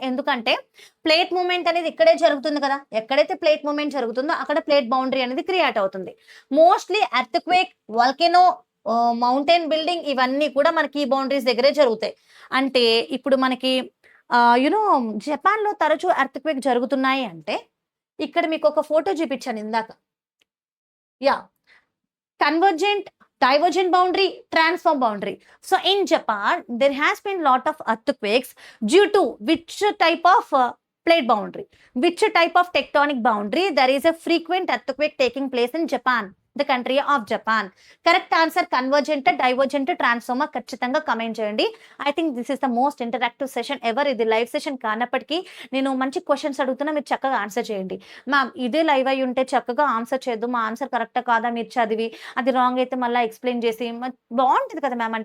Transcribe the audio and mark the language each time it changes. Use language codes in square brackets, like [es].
[te] ఎందుకంటే plate moment అనేది ఇక్కడే జరుగుతుంది కదా. ఎక్కడైతే ప్లేట్ మూమెంట్ జరుగుతుందో అక్కడ ప్లేట్ బౌండరీ అనేది క్రియేట్ అవుతుంది. మోస్ట్లీ ఎర్త్క్వేక్, వల్కెనో, మౌంటైన్ బిల్డింగ్ ఇవన్నీ కూడా మనకి ఈ బౌండరీస్ దగ్గరే జరుగుతాయి. అంటే ఇప్పుడు మనకి యునో జపాన్‌లో తరచూ ఎర్త్‌క్వేక్ జరుగుతున్నాయి అంటే, ఇక్కడ మీకొక ఫోటో చూపించాను ఇందాక. Yeah! [en] Convergent, divergent boundary, transform boundary. So in Japan, there has been lot of earthquakes due to which type of plate boundary, which type of tectonic boundary there is a frequent earthquake taking place in Japan, the country of Japan. Correct answer convergent, divergent, transformer. [te] ఖచ్చితంగా comment చేయండి. [en] I think this is the most interactive session ever. [te] ఇది live session కానప్పటికీ నేను మంచి questions అడుగుతున్నా, మీరు చక్కగా answer చేయండి. మ్యామ్ ఇదే లైవ్ అయి ఉంటే చక్కగా ఆన్సర్ చేయొద్దు, మా ఆన్సర్ కరెక్టా కాదా మీరు చదివి అది రాంగ్ అయితే మళ్ళీ ఎక్స్ప్లెయిన్ చేసి బాగుంటుంది కదా మ్యామ్.